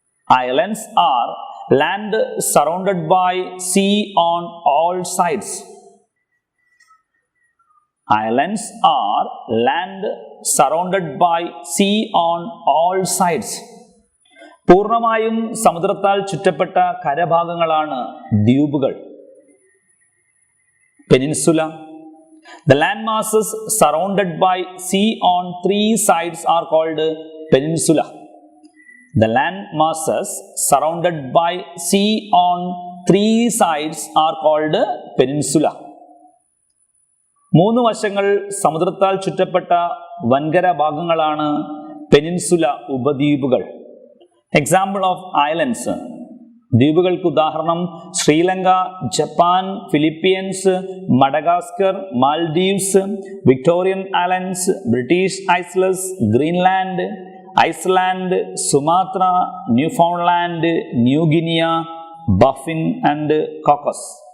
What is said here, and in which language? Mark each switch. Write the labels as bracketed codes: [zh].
[en] Islands are land surrounded by sea on all sides. Islands are land surrounded by sea on all sides. [ml] പൂർണ്ണമായും സമുദ്രത്താൽ ചുറ്റപ്പെട്ട കരഭാഗങ്ങളാണ് ദ്വീപുകൾ. [en] Peninsula. The land masses surrounded by sea on three sides are called peninsula. The land masses surrounded by sea on three sides are called peninsula. [ml] മൂന്ന് വശങ്ങൾ സമുദ്രത്താൽ ചുറ്റപ്പെട്ട വൻകര ഭാഗങ്ങളാണ് peninsula, ഉപദ്വീപുകൾ. [en] Example of islands. [ml] ദ്വീപുകൾക്ക് ഉദാഹരണം Sri Lanka, Japan, Philippines, Madagascar, Maldives, Victorian islands, British ഐസ്ലസ്, Greenland, Iceland, Sumatra, Newfoundland, new guinea, Baffin and caucus.